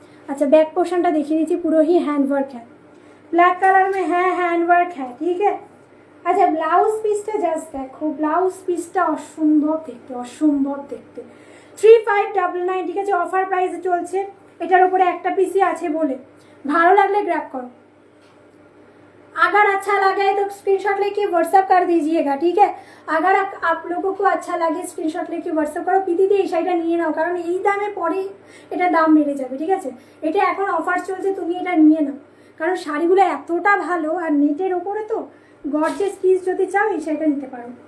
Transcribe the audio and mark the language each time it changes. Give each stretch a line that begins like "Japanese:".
Hindi: अच्छा बैक
Bangla: पोर्शनটা দেখিয়ে দিচ্ছি, পুরো
Hindi: ही हैंड वर्क है, ब्लैक कलर में है, हैंड वर्क है, ठीक है।
Bangla: अच्छा ब्लाउज পিসটা জাস্ট দেখো, ব্লাউজ পিসটা অসম্ভব দেখতে 3599, ঠিক আছে, অফার প্রাইসে চলছে। এটার উপরে একটা পিসই আছে বলে, ভালো লাগলে গ্র্যাব করো।
Hindi: अगर अच्छा लगे तो स्क्रीनशॉट लेके व्हाट्सअप कर दीजिएगा, ठीक है। अगर आप लोगों को अच्छा लगे स्क्रीनशॉट लेके व्हाट्सअप करो।
Bangla: পিদিদি এই শাড়িটা নিয়ে নাও, কারণ এই দামে পরে এটা দাম বেড়ে যাবে, ঠিক আছে। এটা এখন অফার চলছে, তুমি এটা নিয়ে নাও, কারণ শাড়িগুলো এতটা ভালো আর নেটের ওপরে তো গর্জিয়াস পিস যদি চাও এই শাড়িটা নিতে পারো।